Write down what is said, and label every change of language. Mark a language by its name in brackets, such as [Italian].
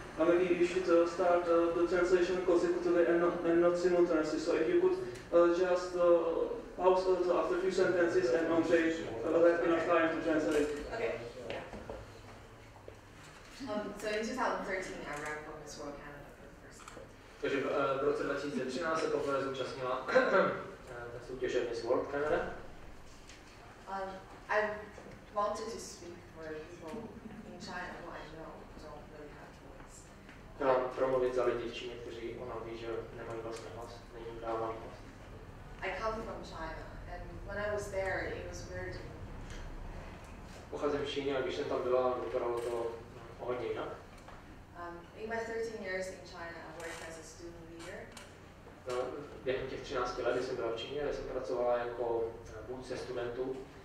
[English] And maybe you should start the translation consecutively and not simultaneously. So if you could just pause after a few sentences and not take have enough time to translate. Okay. Yeah. So in 2013, I ran for Miss World Canada for the first time. [Czech] Takže v roce 2013 se poprvé zúčastnila soutěže Miss World Kanada. [English] I wanted to speak for people in China who I know don't really have voice. [Czech] Chtěla promluvit za lidi v Číně, kteří ona ví, že nemají vlastní hlas, není jim dáván hlas. [English] I come from China, and when I was there, it was very different. [Czech] Pocházím z Číny a když jsem tam byla, vypadalo to o hodně jinak. [English] In my 13 years in China, I worked as a student leader. [Czech] Během těch 13 let, kdy jsem byla v Číně, jsem pracovala jako vůdce studentů.